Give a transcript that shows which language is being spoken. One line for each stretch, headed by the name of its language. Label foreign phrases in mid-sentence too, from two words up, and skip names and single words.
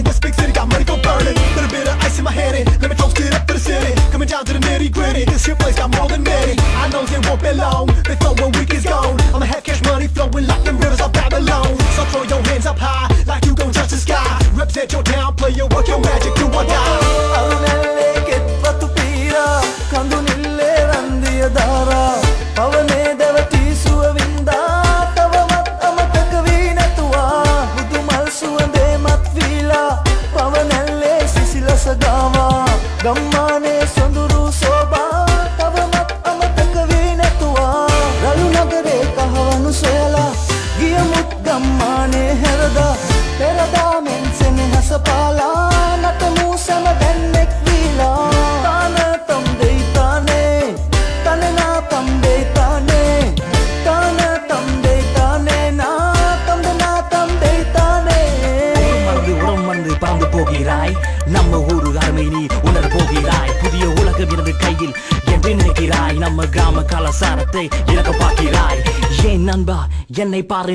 English: This big city got money go burning. Little bit of ice in my hand and let me toast it up for the city. Coming down to the nitty gritty. This here place got more than many. I know they won't be long. They flow when week is gone. I'ma have cash money flowing like them rivers of Babylon. So throw your hands up high like you gon' touch the sky. Represent your town, play your work, your magic, do or die.
Sinhala: පවනේ දැවටි සුවවින්දා තවමත් අමතක වී නැතුවා බුදු මල් සුවඳේ මත් වීලා පවනැල්ලේ සිසිලස ගාවා ගම්මානේ සොඳුරු සෝබා තවමත් අමතක වී නැතුවා රළු නගරේ කහවණු සොයලා ගියමුත් ගම්මානේ හැරදා පෙරදා මෙන් සෙනෙහස පාලා නටමු සම දැන්නෙක් වීලා
Tamil: நம்ம ஊரு அருமையினி உணர போகிறாய் புதிய உலகம் எனது கையில் என்று நினைக்கிறாய் நம்ம கிராம கலாச்சாரத்தை இழக்க பார்க்கிறாய் ஏன் நண்பா என்னை பாரு